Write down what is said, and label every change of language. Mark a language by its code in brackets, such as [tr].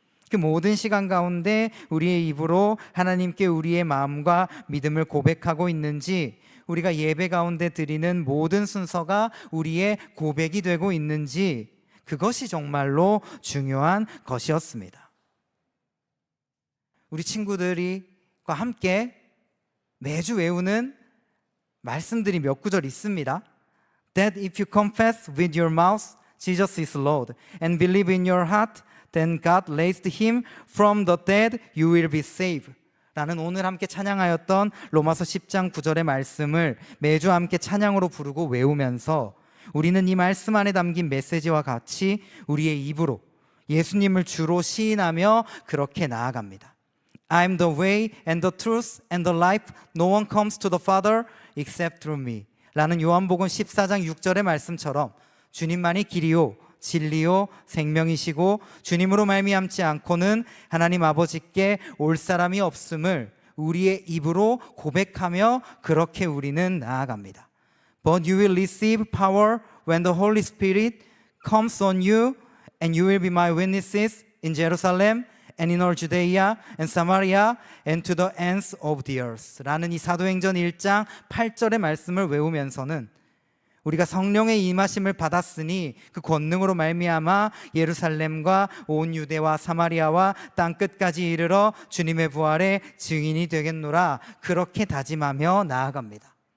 [ko] 그 모든 시간 가운데 우리의 입으로 하나님께 우리의 마음과 믿음을 고백하고 있는지, 우리가 예배 가운데 드리는 모든 순서가 우리의 고백이 되고 있는지, 그것이 정말로 중요한 것이었습니다. 우리 친구들과 함께 매주 외우는 말씀들이 몇 구절 있습니다. [en] That if you confess with your mouth Jesus is Lord and believe in your heart then God raised him from the dead, you will be saved. [ko] 라는 오늘 함께 찬양하였던 로마서 10장 9절의 말씀을 매주 함께 찬양으로 부르고 외우면서 우리는 이 말씀 안에 담긴 메시지와 같이 우리의 입으로 예수님을 주로 시인하며 그렇게 나아갑니다. [en] I'm the way and the truth and the life. No one comes to the Father except through me. [ko] 라는 요한복음 14장 6절의 말씀처럼 주님만이 길이요 진리요 생명이시고 주님으로 말미암지 않고는 하나님 아버지께 올 사람이 없음을 우리의 입으로 고백하며 그렇게 우리는 나아갑니다. [en] But you will receive power when the Holy Spirit comes on you and you will be my witnesses in Jerusalem and in all Judea and Samaria and to the ends of the earth. [ko] 라는 이 사도행전 1장 8절의 말씀을 외우면서는 우리가 성령의 임하심을 받았으니 그 권능으로 말미암아 예루살렘과 온 유대와 사마리아와 땅끝까지 이르러 주님의 부활의 증인이 되겠노라, 그렇게 다짐하며 나아갑니다.